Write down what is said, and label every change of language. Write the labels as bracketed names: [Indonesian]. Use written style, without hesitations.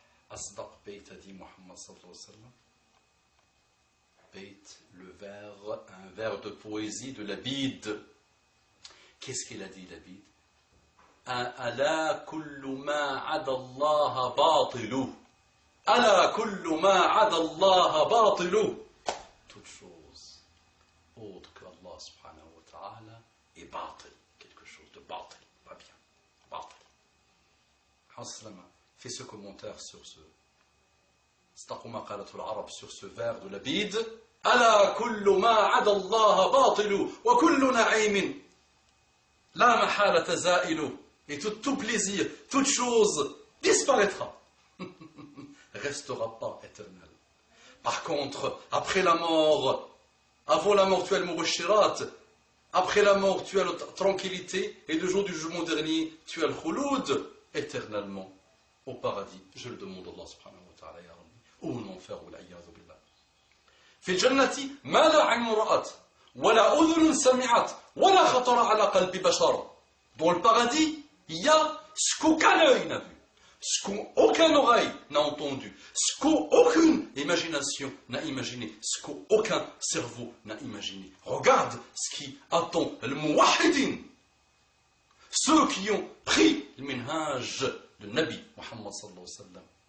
[French] Asdaq Bayt a dit Muhammad sallallahu alayhi wa sallam. Bayt, le vers, un vers de poésie de Labid. Qu'est-ce qu'il a dit Labid? [Arabic] ألا كل ما عدا الله باطل ألا كل ما عدا الله باطل. [French] Toute chose autre que Allah subhanahu wa ta'ala est batil, quelque chose de batil, pas bien, batil. Haslama fait ce commentaire sur ce [Arabic] استقوا قالة العرب [French] sur ce vers de Labid. [Arabic] ألا كل ما عدا الله باطل وكل نعيم لا محالة زائل. [French] Et tout plaisir, toute chose disparaîtra. Restera pas éternel. Par contre, après la mort, avant la mort, tu as le mubashirat. Après la mort, tu as la tranquillité. Et le jour du jugement dernier, tu as le khouloud. Éternellement, au paradis. Je le demande à Allah subhanahu wa ta'ala, ya Rabbi. Ou en enfer, ou l'a'iyadhu billah. [Arabic] في الجنة ما لا عين رأت ولا أذن سمعت ولا خطر على قلب بشر. [French] Dans le paradis, il y a ce qu'aucun œil n'a vu, ce qu'aucune oreille n'a entendu, ce qu'aucune imagination n'a imaginé, ce qu'aucun cerveau n'a imaginé. Regarde ce qui attend le muwahhidin, ceux qui ont pris le minhaj de Nabi Muhammad sallallahu alayhi wa sallam.